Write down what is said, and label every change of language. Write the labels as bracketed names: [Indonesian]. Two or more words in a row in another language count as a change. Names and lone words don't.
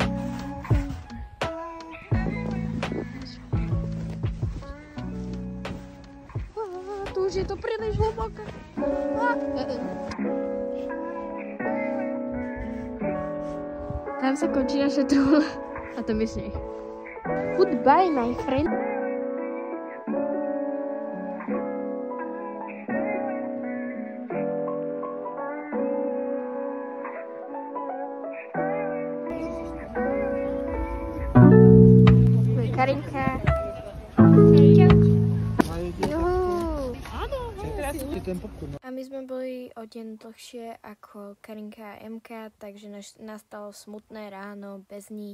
[Slovak] Tu už je to príliš hlboké. Tam sa končí naša truhla. A to je sneh. [English] Goodbye, my friend. [Slovak] Karinka. A my sme boli o deň dlhšie ako Karinka a Emka, takže nastalo smutné ráno bez nich.